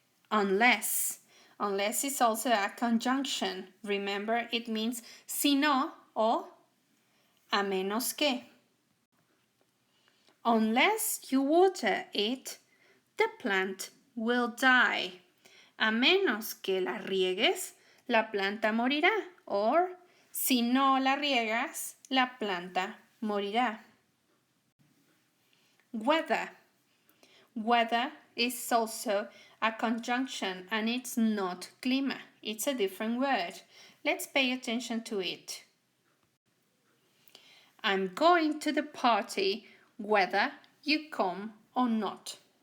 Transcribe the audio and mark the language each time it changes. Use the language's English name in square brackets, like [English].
[English] Unless. Unless is also a conjunction. Remember, it means [Spanish] si no o a menos que. [English] Unless you water it, the plant will die. [Spanish] A menos que la riegues, la planta morirá. Or, si no la riegas, la planta morirá. [English] Weather. Weather is also a conjunction and it's not clima. It's a different word. Let's pay attention to it. I'm going to the party whether you come or not.